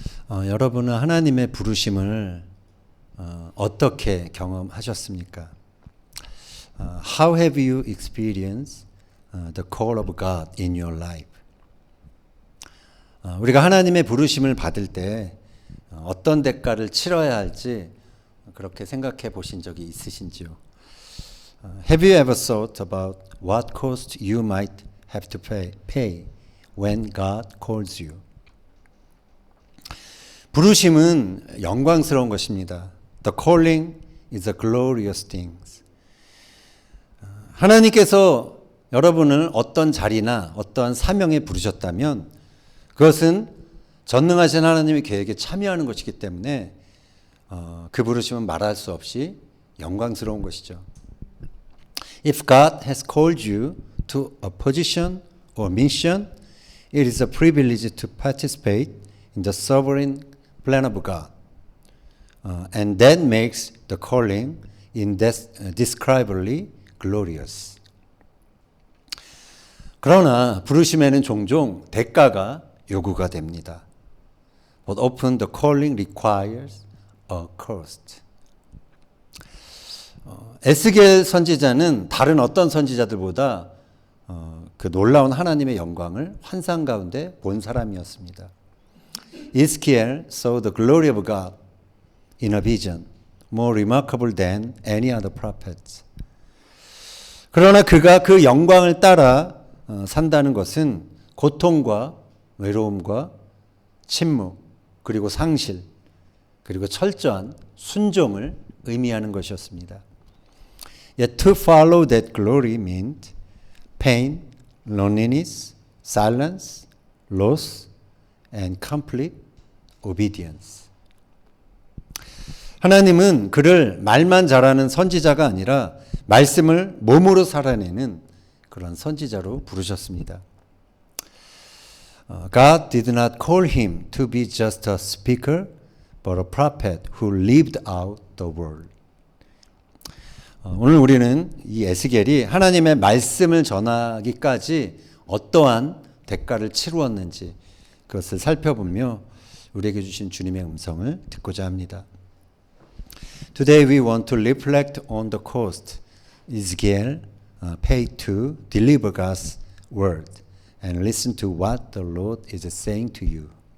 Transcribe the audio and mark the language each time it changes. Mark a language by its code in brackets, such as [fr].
[ko] 여러분은 하나님의 부르심을 어떻게 경험하셨습니까? [en] How have you experienced the call of God in your life? [ko] 우리가 하나님의 부르심을 받을 때 어떤 대가를 치러야 할지 그렇게 생각해 보신 적이 있으신지요? [en] Have you ever thought about what cost you might have to pay when God calls you? [ko] 부르심은 영광스러운 것입니다. [en] The calling is a glorious thing. [ko] 하나님께서 여러분을 어떤 자리나 어떠한 사명에 부르셨다면 그것은 전능하신 하나님의 계획에 참여하는 것이기 때문에 그 부르심은 말할 수 없이 영광스러운 것이죠. [en] If God has called you to a position or mission, it is a privilege to participate in the sovereign plan of God. And that makes the calling indescribably glorious. [ko] 그러나 부르심에는 종종 대가가 요구가 됩니다. [en] But often the calling requires a cost. [ko] 에스겔 선지자는 다른 어떤 선지자들보다 그 놀라운 하나님의 영광을 환상 가운데 본 사람이었습니다. [en] Ezekiel saw the glory of God in a vision, more remarkable than any other prophets. [ko] 그러나 그가 그 영광을 따라 산다는 것은 고통과 외로움과 침묵, 그리고 상실, 그리고 철저한 순종을 의미하는 것이었습니다. [en] Yet to follow that glory meant pain, loneliness, silence, loss, and complete obedience. [ko] 하나님은 그를 말만 잘하는 선지자가 아니라 말씀을 몸으로 살아내는 그런 선지자로 부르셨습니다. [en] God did not call him to be just a speaker, but a prophet who lived out the word. [ko] 오늘 우리는 이 에스겔이 하나님의 말씀을 전하기까지 어떠한 대가를 치루었는지 그것을 살펴보며 우리에게 주신 주님의 음성을 듣고자 합니다. [en] Today we want to reflect on the cost Ezekiel paid to deliver God's word and listen to what the Lord is saying to you.